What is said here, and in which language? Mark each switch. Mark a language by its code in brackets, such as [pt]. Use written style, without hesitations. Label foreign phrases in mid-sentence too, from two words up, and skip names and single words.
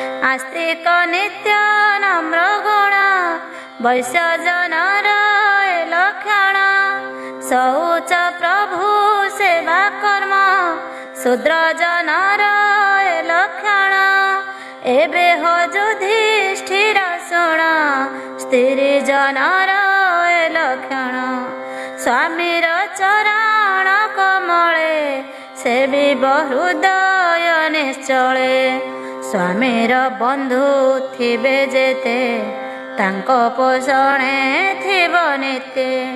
[or] ଆସ୍ତିକ ନିତ୍ୟ ନମ୍ର ଗୁଣ ବୈଶ୍ୟ ଜନର ଏ ଲକ୍ଷଣ ଶୌଚ ପ୍ରଭୁ ସେବା କର୍ମ ଶୂଦ୍ର ଜନର ଏ ଲକ୍ଷଣ ଏବେ ହୋ ଯୁଧିଷ୍ଠିର ଶୁଣ ସ୍ତ୍ରୀ ଜନର ଏ ଲକ୍ଷଣ ସ୍ୱାମୀର ଚରଣ କମଳେ ସେବିବ ହୃଦୟ ନିଶ୍ଚଳେ ସ୍ୱାମୀର ବନ୍ଧୁ ଥିବେ ଯେତେ ତାଙ୍କୁ ପୋଷଣେ ଥିବ ନିତ୍ୟ